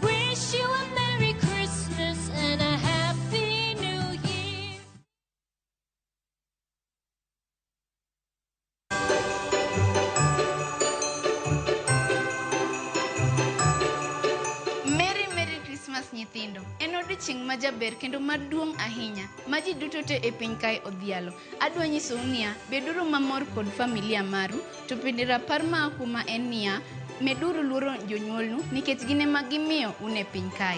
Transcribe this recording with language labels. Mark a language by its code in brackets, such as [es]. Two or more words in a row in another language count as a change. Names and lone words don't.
[en] Wish you a Merry Christmas and a Happy New Year. Merry Christmas nyithindo. [luo] En odiochieng' majaber kendo maduong' ahinya ma ji duto te e piny kae odhialo. Adwa nyisou niya, beduru mamor kod familia maru, to bende rapar ma kuma en niya, meduru luoro jonyuolnu nikech gin ema gimiyo un e piny kae.